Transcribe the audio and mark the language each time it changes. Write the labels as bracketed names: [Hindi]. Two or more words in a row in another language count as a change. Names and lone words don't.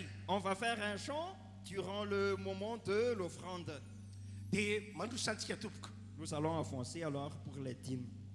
[French] On va faire un chant durant le moment de l'offrande. [Malagasy] Dia mandroso antsika tompoko. [French] Nous allons avancer alors pour les dîmes.